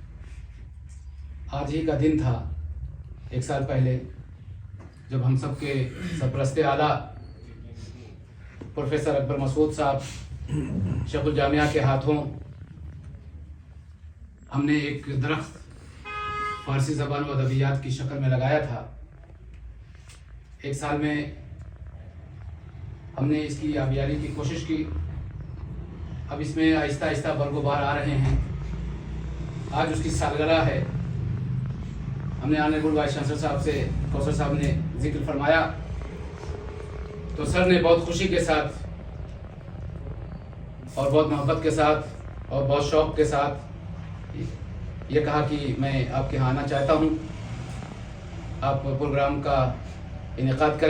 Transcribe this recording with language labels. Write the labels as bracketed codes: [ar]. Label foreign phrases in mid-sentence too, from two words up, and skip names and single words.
[ur] آج ہی کا دن تھا 1 سال پہلے جب ہم سب کے سرپرست اعلیٰ پروفیسر اکبر مسعود صاحب شیخ الجامعہ کے ہاتھوں ہم نے ایک درخت فارسی زبان و ادبیات کی شکل میں لگایا تھا. 1 سال میں ہم نے اس کی آبیاری کی کوشش کی. اب اس میں آہستہ آہستہ برگ و بار آ رہے ہیں. آج اس کی سالگرہ ہے. ہم نے [en] honourable vice chancellor [ur] صاحب سے کوثر صاحب نے ذکر فرمایا تو سر نے بہت خوشی کے ساتھ اور بہت محبت کے ساتھ اور بہت شوق کے ساتھ یہ کہا کہ میں آپ کے یہاں آنا چاہتا ہوں, آپ پروگرام کا انعقاد کریں.